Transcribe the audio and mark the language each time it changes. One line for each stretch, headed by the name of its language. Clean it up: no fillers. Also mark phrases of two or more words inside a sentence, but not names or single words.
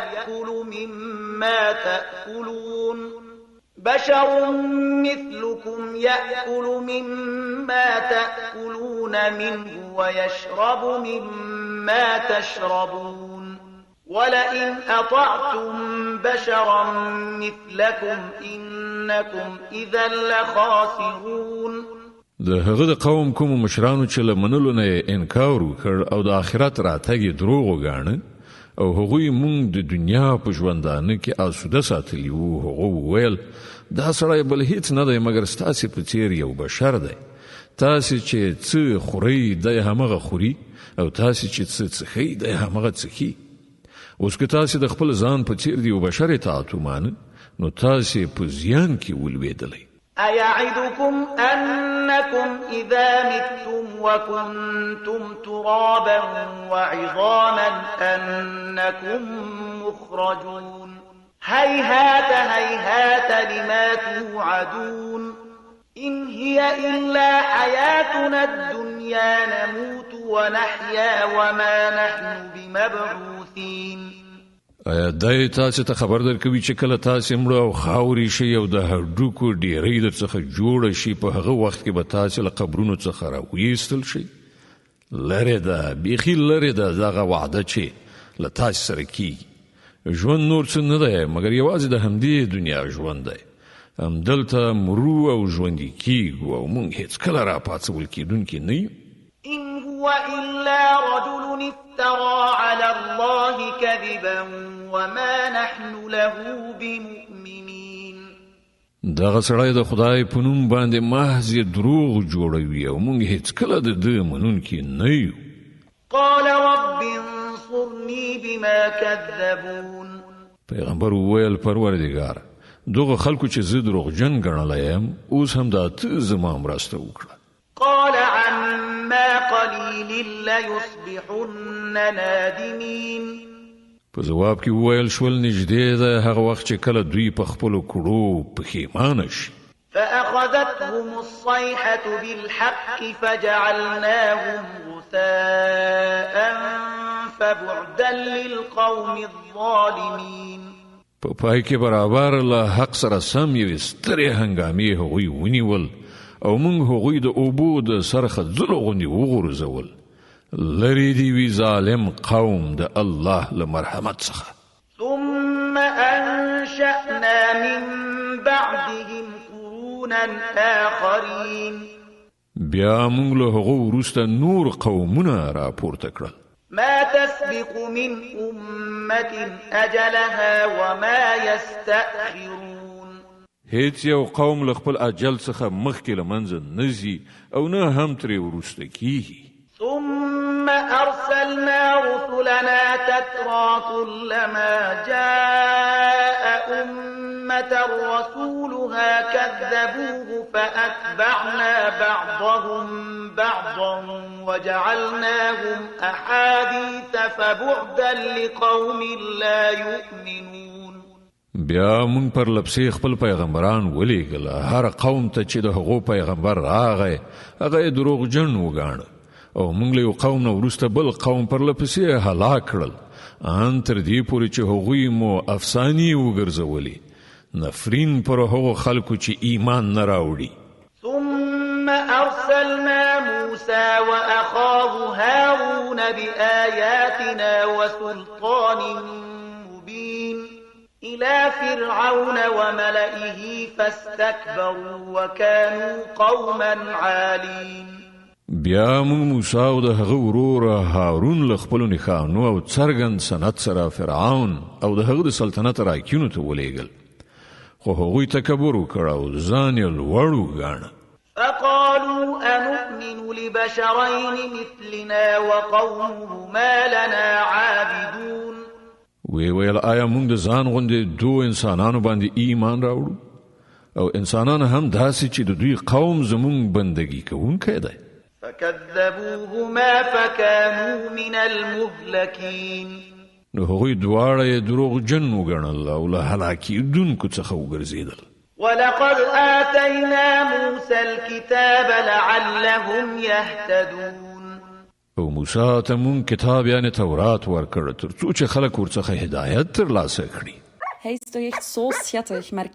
Arabic: يأكل مما تأكلون منه ويشرب مما تشربون ولئن أطعتم بشرا مثلكم إنكم إذا لخاسرون.
Pashto: د هغه د قوم کوم مشرانو چې له منلو نه انکار وکړ او د آخرت راتګ یې دروغ وګاڼه او هغوی مونږ د دنیا په ژوندانه کې آسوده ساتلي وو. هغه وویل دا سړی بل هیڅ نه دی مګر ستاسې په څیر یو بشر دی. تاسې چې څه خورئ دی همغه خوري او تاسې چې څه څښئ دی همغه څښي. اوس که تاسې د خپل ځان په څیر د یو بشر اطاعت ومانه، نو تاسې په زیان کې ولوېدلی.
Arabic: أيعدكم أنكم إذا متم وكنتم ترابا وعظاما أنكم مخرجون هيهات هيهات لما توعدون إن هي إلا حياتنا الدنيا نموت ونحيا وما نحن بمبعوثين.
Pashto: آیا دای تاسو ته خبر درکوي چې کله تاسو مړه او خاوري شي او د هډوکو ډیرې درڅخه جوړ شي، په هغه وخت کې به تاسو له قبرونو څخه راویستل شي؟ لره ده، بیخي لره ده دغه وعده چې له تاسو سره کیږي. ژوند نور څه نه دی مګر یوازې د همدې دنیا ژوند دی. همدلته مرو او ژوندي کیږو او موږ هیڅ کله راپاڅول کیدونکي نه یو.
Arabic: إن هو إلا رجل افترى على الله كذبا وما نحن له بمؤمنين.
Pashto: دغه سړی د خدای په نوم باندې محض دروغ جوړوي او موږ هیڅ کله د ده منونکي نه یو.
Arabic: قال رب انصرني بما كذبون.
Pashto: پیغمبر وویل پروردګار دغه خلکو چې زه دروغجن ګڼلی یم اوس هم دا ته زما مرسته وکړه.
Arabic: قال عما قليل ليصبحن نادمين.
Pashto: په جواب کې وویل شول نږدې ده هغه وخت چې کله دوی په خپلو کړو پښیمانه شي.
Arabic: فأخذتهم الصيحة بالحق فجعلناهم غثاء فبعدا للقوم الظالمين.
Pashto: په پای کې برابر له حق سره سم یوې سترې هنګامې هغوی ونیول او موږ هغوی د اوبو د سرخه ځلو غوندې وغورځول. لرې دې وي ظالم قوم د الله له مرحمت څخه.
Arabic: ثم أنشأنا من بعدهم قرونا آخرين.
Pashto: بیا موږ له هغو وروسته نور قومونه راپورته کړل.
Arabic: ما تسبق من أمة أجلها وما يستأخرون.
Pashto: هیڅ یو قوم له خپل اجل څخه مخکې له منځه نه ځي او نه هم ترې وروسته کیږي.
Arabic: ثم أرسلنا رسلنا تترى كلما جاء أمة رسولها كذبوه فأتبعنا بعضهم بعضا وجعلناهم أحاديث فبعدا لقوم لا يؤمنون.
Pashto: بیا مون پر لپسې خپل پیغمبران ولېږل هر قوم ته چې د هغو پیغمبر راغی هغه یې دروغجن وګاڼه او موږ له یو قوم نه وروسته بل قوم پر لپسې هلاک کړل ان تر دې پورې چې هغوی مو افسانې وګرځولې نفرین پر هغو خلکو چې ایمان نه راوړي.
Arabic: ثم أرسلنا موسى وأخاه هارون بآياتنا وسلطان مبين إلى فرعون وملئه فاستكبروا وكانوا قوما عالين.
Pashto: بیا موږ موسی او د هغه ورور هارون له خپلو نښانو او څرګند سند سره فرعون او د هغه د سلطنت راکینو ته ولېږل خو هغوی تکبر وکړ او ځان یې لوړ وګاڼه.
Arabic: فقالوا أنؤمن لبشرين مثلنا وقومهما لنا عابدون.
Pashto: ویل آیا موږ د ځان غوندې دوه انسانانو باندې ایمان راوړو او انسانان هم داسې چې د دوی قوم زموږ بندګي کوونکی دی.
Arabic: فكذبوهما فكانوا من المهلكين.
Pashto: نو هغوی دواړه یې دروغجن وګڼل او له هلاکېدونکو څخه وګرځېدل.
Arabic: ولقد آتينا موسى الكتاب لعلهم يهتدون.
Pashto: او موسی ته مونږ کتاب یعنی تورات ورکړ تر څو چې خلک ورڅخه هدایت ترلاسه کړي.
Dutch: Hij is toch echt zo schattig, maar